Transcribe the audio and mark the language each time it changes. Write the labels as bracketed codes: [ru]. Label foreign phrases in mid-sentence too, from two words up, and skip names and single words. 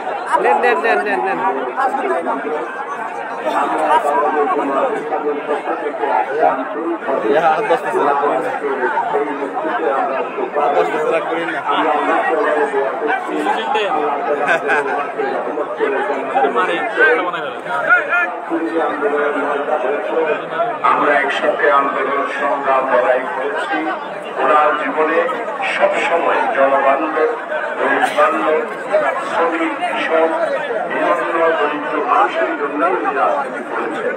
[bn] নেন নেন নেন নেন নেন [es] Ya, dos pesos la corina. Dos pesos la corina. [bn] আমরা একসাথে আন্দোলন সংগ্রাম লড়াই করেছি। ওনার জীবনে সবসময় জনবান্ধব, দেশবান্ধব, শ্রমিক, কৃষক, বিভিন্ন দরিদ্র মানুষের জন্য উনি রাজনীতি করেছেন।